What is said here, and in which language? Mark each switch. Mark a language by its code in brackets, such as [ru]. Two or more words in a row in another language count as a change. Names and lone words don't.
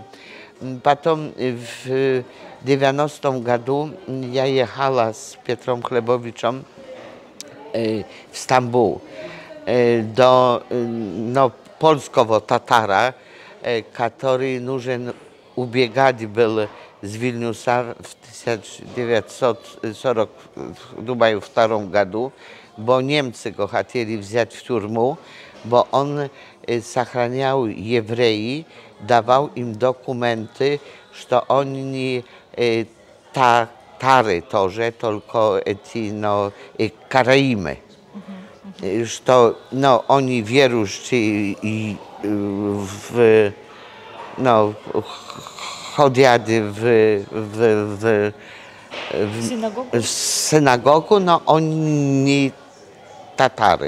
[ru] Потом в 90-м году я ехала с Петром Хлебовичем в Стамбул до польского татара, который нужен убегать был с Вильнюса в 1942 году, [pl] bo Niemcy go [ru] хотели взять в тюрьму, bo on сохранял евреи, давал им документы, что они татары тоже, только эти, Караимы. Что, они верующие и ходят в synagogу, но он не татары.